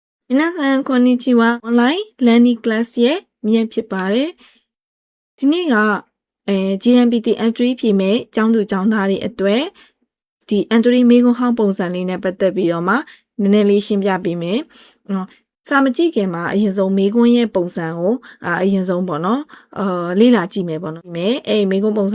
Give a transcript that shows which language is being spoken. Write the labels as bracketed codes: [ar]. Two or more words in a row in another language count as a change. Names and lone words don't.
[ja] 皆さんこんにちは。オンラインラーニングクラス [my] ရဲ့မြန်ဖြစ်ပါတယ်။ဒီနေ့ကGMPT entry ဖြစ်မဲ့ကျောင်းသူကျောင်းသားတွေအတွက်ဒီ entry မေးခွန်းဟောင်းပုံစံလေးနဲ့ပတ်သက်ပြီးတော့မှနည်းနည်း လေးရှင်းပြပေးမယ်။စာမကြည့်ခင်မှာအရင်ဆုံးမေးခွန်းရဲ့ပုံစံကိုအရင်ဆုံးပေါ့နော်လေ့လာကြည့်မယ်ပေါ့နော်။မေးခွန်းပုံစံ